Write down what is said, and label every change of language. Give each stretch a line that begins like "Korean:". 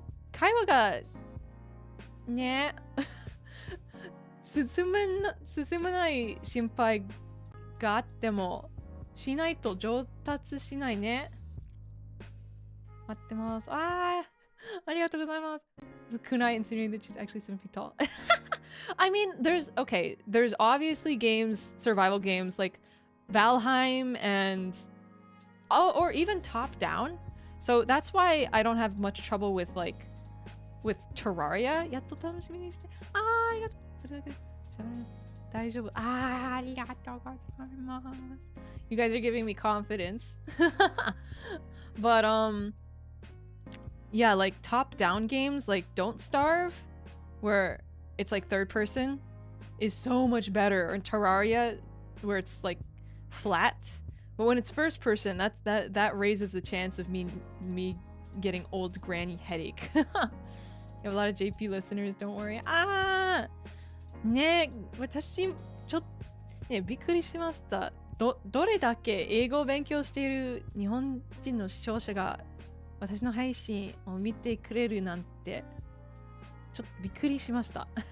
Japanese: 会話がね進まない心配があってもしないと上達しないね。待ってます。ありがとうございます。
English: The Kunai insinuating that she's actually 7 feet tall. I mean, there's obviously games, survival games like Valheim and or even top down. So that's why I don't have much trouble with Terraria.
Japanese: やっと楽しみにして。ありがとう。それだけ大丈夫。ありがとうございます。
English: You guys are giving me confidence. But yeah, like top-down games like Don't Starve, where it's like third person, is so much better. Or Terraria, where it's like flat. But when it's first person, that raises the chance of me getting old granny headache. You have a lot of JP listeners, don't worry.
Japanese: ね、私ちょっとねびっくりしました。どれだけ英語を勉強している日本人の視聴者が私の配信を見てくれるなんてちょっとびっくりしました。